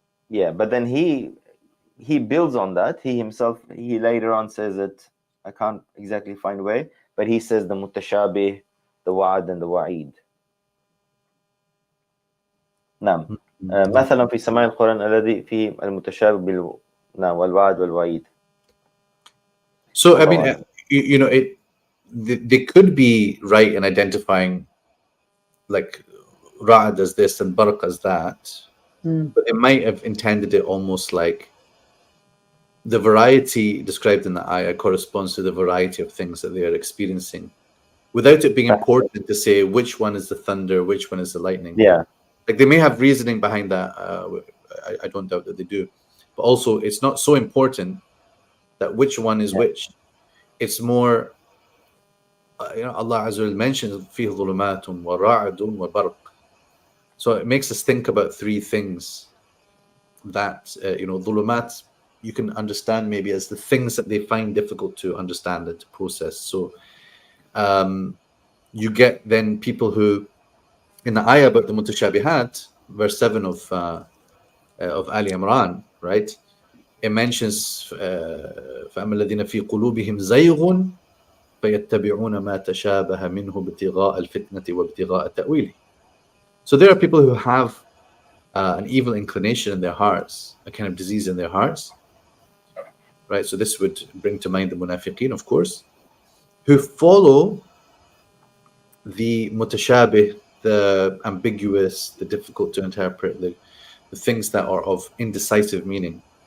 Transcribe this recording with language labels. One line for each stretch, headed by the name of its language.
English: But then he builds on that. He himself, he later on says it, I can't exactly find where, but he says the mutashabih, the wa'ad and the wa'id.
Arabic: نعم. مثلا في سماع القرآن الذي فيه المتشابه والوعد والوعيد.
English: So I mean, they could be right in identifying like Ra'ad as this and Barq as that, but they might have intended it almost like the variety described in the ayah corresponds to the variety of things that they are experiencing, without it being important to say which one is the thunder, which one is the lightning. Yeah. Like they may have reasoning behind that. I don't doubt that they do, but also it's not so important that which one is which. It's more, Allah Azza wa Jalla mentions
Arabic: فيه ظلمات ورعد وبرق.
English: So it makes us think about three things that ظلمات you can understand maybe as the things that they find difficult to understand and to process. So you get then people who, in the ayah about the mutashabihat, verse 7 of Ali Imran, right? It mentions
Arabic: فَأَمَّا الَّذِينَ فِي قُلُوبِهِمْ زَيْغٌ فَيَتَّبِعُونَ مَا تَشَابَهَ مِنْهُ ابْتِغَاءَ الْفِتْنَةِ وَابْتِغَاءَ تَأْوِيلِهِ.
English: So there are people who have an evil inclination in their hearts, a kind of disease in their hearts, right? So this would bring to mind the munafiqeen, of course, who follow the mutashabih, the ambiguous, the difficult to interpret, the things that are of indecisive meaning.